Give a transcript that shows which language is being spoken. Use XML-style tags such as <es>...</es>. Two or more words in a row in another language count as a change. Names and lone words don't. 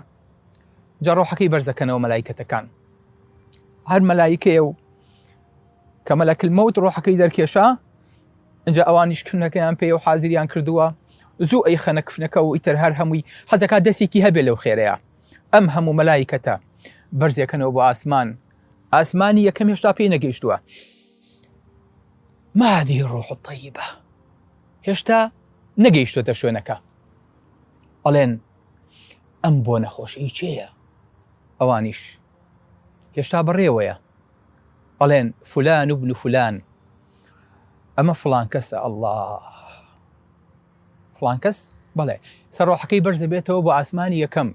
<ckb>جا ڕۆحەکەی بەرزەکەنەوە مەلایکەتەکان، هەر مەلایکەیە و کە مەلەکل مەوت ڕۆحەکەی دەرکێشا، ئەنجا ئەوانیش کفنەکەیان پێ و حازریان کردووە، زوو ئەی خەنە کفنەکە و ئیتر هەر هەمووی حەزەکات دەستێکی هەبێ لەو خێرەیە. ئەم هەموو مەلایکەتە بەرزێکەنەوە بۆ ئاسمان، ئاسمانی یەکەم هێشتا پێی نەگەیشتووە.</ckb> <ar>ما هذه الروح الطيبة،</ar> <ckb>هێشتا نەگەیشتوتە شوێنەکە. ئەڵێن ئەم بۆ نەخۆشی چێیە؟ ئەوانیش هێشتا بەڕێوەیە، ئەڵێن</ckb> <ar>فلان ابن فلان،</ar> <ckb>ئەمە فلان کەسە. الله فلان کەس، بەڵێ سەرڕۆحەکەی بەرزە بێتەوە بۆ ئاسمانی یەکەم.</ckb>